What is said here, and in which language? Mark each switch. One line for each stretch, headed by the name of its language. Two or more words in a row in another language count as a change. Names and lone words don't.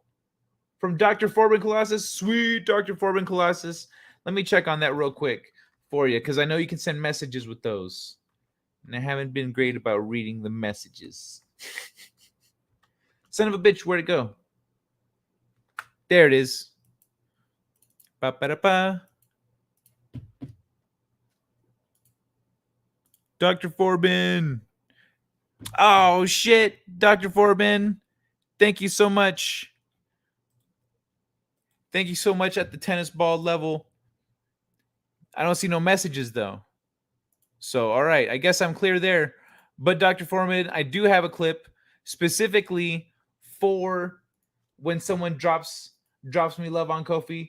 English: From Dr. Forbin Colossus. Sweet Dr. Forbin Colossus. Let me check on that real quick for you, because I know you can send messages with those. And I haven't been great about reading the messages. Son of a bitch, where'd it go? There it is. Ba-ba-da-ba. Dr. Forbin. Oh, shit. Dr. Forbin. Thank you so much. Thank you so much at the tennis ball level. I don't see no messages, though. So, all right. I guess I'm clear there. But, Dr. Forbin, I do have a clip specifically for when someone drops me love on Ko-fi.